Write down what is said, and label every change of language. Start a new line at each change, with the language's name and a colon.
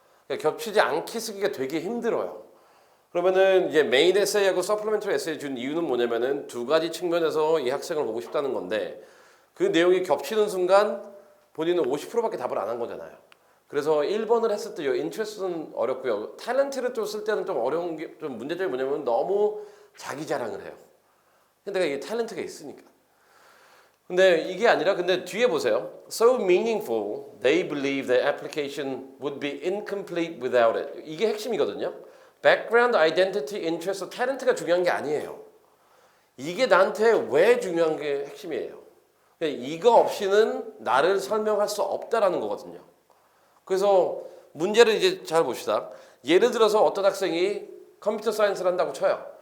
Korean: 그러니까 겹치지 않게 쓰기가 되게 힘들어요. 그러면은 이제 메인 에세이하고 서플리멘터리 에세이 준 이유는 뭐냐면은 2가지 측면에서 이 학생을 보고 싶다는 건데, 그 내용이 겹치는 순간 본인은 50%밖에 답을 안 한 거잖아요. 그래서 1번을 했을 때 이 인트레스트는 어렵고요. 탤런트를 또 쓸 때는 좀 어려운 게, 좀 문제점이 뭐냐면 너무 자기 자랑을 해요. 근데 이게 탤런트가 있으니까. 근데 이게 아니라, 근데 뒤에 보세요.
English: So meaningful, they believe the application would be incomplete without it.
Korean: 이게 핵심이거든요.
English: background, identity, interest, talent
Korean: 가 중요한 게 아니에요. 이게 나한테 왜 중요한 게 핵심이에요. 이거 없이는 나를 설명할 수 없다라는 거거든요. 그래서 문제를 이제 잘 봅시다. 예를 들어서 어떤 학생이 컴퓨터 사이언스를 한다고 쳐요.